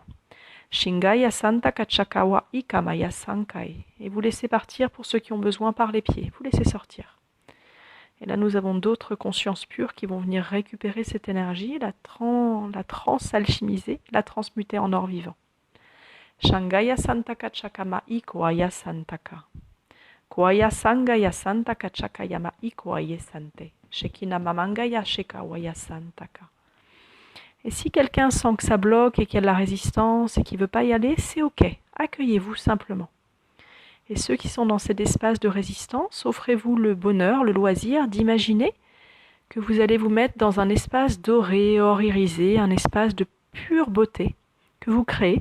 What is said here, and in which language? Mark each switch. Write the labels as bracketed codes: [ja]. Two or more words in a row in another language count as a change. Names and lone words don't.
[fr] Shingaya Santa Kachakawa Ikamaya Sankai. Et vous laissez partir pour ceux qui ont besoin par les pieds. Vous laissez sortir. Et là, nous avons d'autres consciences pures qui vont venir récupérer cette énergie, la trans-alchimiser, la transmuter en or vivant. Shangaya Santaka Chakama Ikoaya Santaka. Koaya Sangaya Santaka Chakayama Ikoaye Sante. Shekina Mamangaya Shekawaya Santaka. Et si quelqu'un sent que ça bloque et qu'il y a de la résistance et qu'il ne veut pas y aller, c'est ok. Accueillez-vous simplement. Et ceux qui sont dans cet espace de résistance, offrez-vous le bonheur, le loisir d'imaginer que vous allez vous mettre dans un espace doré, or irisé, un espace de pure beauté que vous créez.